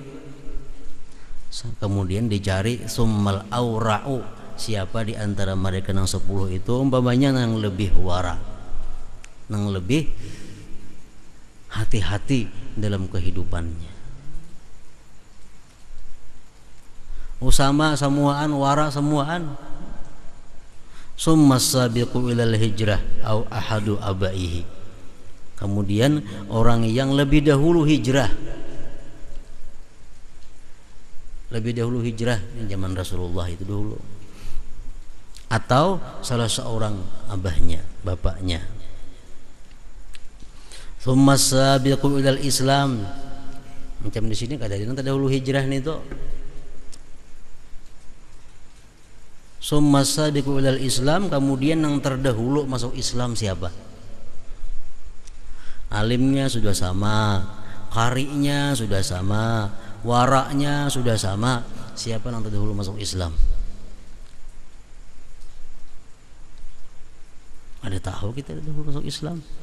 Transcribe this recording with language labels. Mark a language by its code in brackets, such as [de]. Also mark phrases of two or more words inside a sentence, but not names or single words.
[id] Kemudian dicari [ar] ثم الأورع, [id] siapa di antara mereka yang 10 itu umpamanya yang lebih wara, yang lebih hati-hati dalam kehidupannya. [bjn] Usama semuaan, wara semuaan. [ar] ثم سابق إلى الهجرة أو أحد أبويه, [id] kemudian orang yang lebih dahulu hijrah, lebih dahulu hijrah zaman Rasulullah itu dulu, atau salah seorang abahnya, bapaknya. [ar] ثم سابق إلى الإسلام, [bjn] macam di sini kada ada dahulu hijrah nih tuh. [ar] ثم سابق إلى الإسلام, [id] kemudian yang terdahulu masuk Islam siapa? Alimnya sudah sama, qari'nya sudah sama, waraknya sudah sama. [bjn] Siapa yang terdahulu masuk Islam? Ada tahu kita terdahulu masuk Islam?